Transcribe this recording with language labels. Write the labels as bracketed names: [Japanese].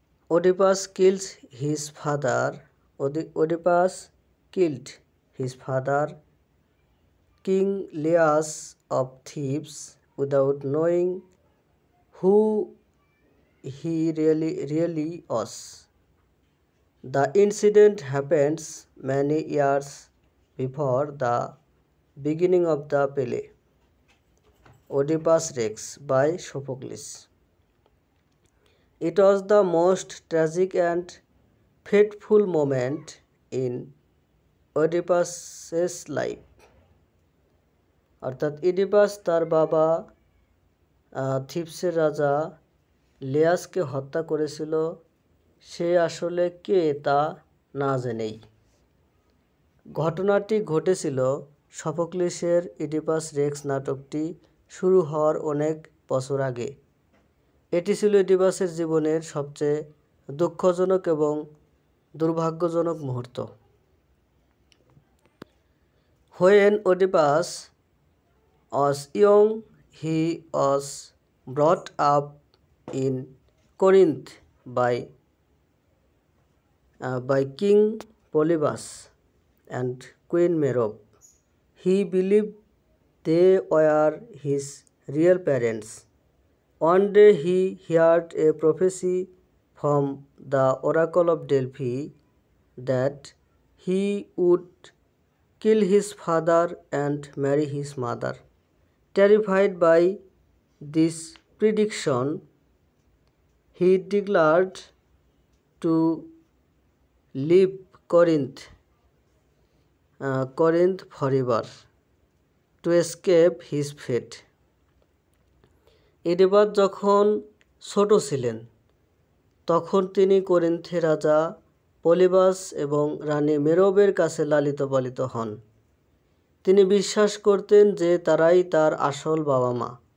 [English] Oedipus kills his father. Oedipus killed his father king Laius of Thebes without knowing who he really was. The incident happens many years before the beginning of the play. Oedipus Rex by Sophocles. It was the most tragic and fateful moment in Oedipus's life. [Bangla] অর্থাৎ Oedipus তার বাবা থিবসের রাজা লিয়াসকে হত্যা করেছিল। সে আসলে কে তা না জেনেই। ঘটনাটি ঘটেছিল সফোক্লিসের ইডিপাস রেক্স নাটকটি শুরু হওয়ার অনেক বছর আগে। এটি ছিল ইডিপাসের জীবনের সবচেয়ে দুঃখজনক এবং দুর্ভাগ্যজনক মুহূর্ত। [English] When Oedipus was young, he was brought up in Corinth by King Polybus and Queen Merope. He believed they were his real parents. One day he heard a prophecy from the oracle of Delphi that he would kill his father and marry his mother. Terrified by this prediction, he declared to leave Corinth forever to escape his fate. [Bangla] Oedipus যখন ছোট ছিলেন তখন তিনি করিন্থের রাজা পলিবাস এবং রানী মেরোবের কাছে লালিত পালিত হন। তিনি বিশ্বাস করতেন যে তারাই তার আসল বাবা মা।